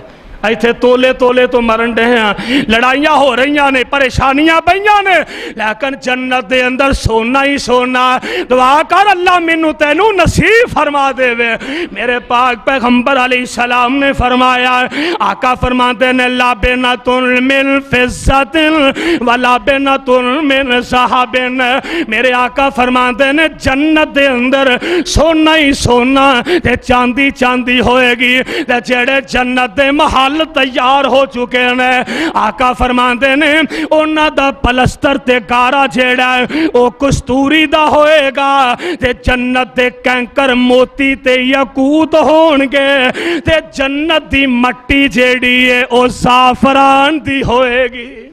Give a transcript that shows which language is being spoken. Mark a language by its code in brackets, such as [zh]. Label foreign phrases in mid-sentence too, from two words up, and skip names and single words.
[pa] ایتھے تولے تولے تو مرن ڈے ہیں، لڑائیاں ہو رہی نے، پریشانیاں پئیاں نے، لیکن جنت دے اندر سونا ہی سونا. دعا کر اللہ مینوں تینوں نصیب فرما دیوے. میرے پاک پیغمبر علیہ السلام نے فرمایا، آقا فرماتے نے [ar] لبنة من فضة ولبنة من ذهب. [pa] میرے آقا فرماتے نے جنت دے اندر سونا ہی سونا تے چاندی چاندی ہوئے گی. تے جیہڑے جنت دے محل تیار ہو چکے ہیں، آقا فرماتے نے اوہناں دا پلستر تے گارا جیہڑا او کستوری دا ہوئے گا تے جنت دے کنکر موتی تے یاقوت ہونگے تے جنت دی مٹی جیہڑی ہے او زعفران دی ہوئے گی.